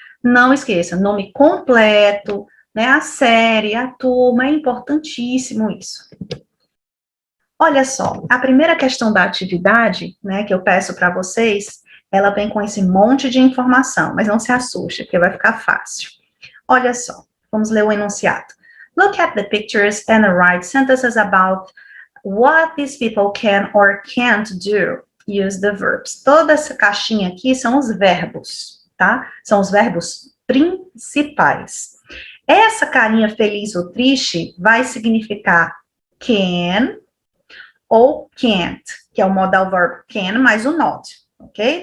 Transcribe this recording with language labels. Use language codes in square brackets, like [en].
[pt] Não esqueça, nome completo, né, a série, a turma, é importantíssimo isso. Olha só, a primeira questão da atividade, né, que eu peço para vocês, ela vem com esse monte de informação, mas não se assuste, porque vai ficar fácil. Olha só, vamos ler o enunciado. [en] Look at the pictures and write sentences about what these people can or can't do. Use the verbs. [pt] Toda essa caixinha aqui são os verbos, tá? São os verbos principais. Essa carinha feliz ou triste vai significar can ou can't, que é o modal verb can mais o not, ok?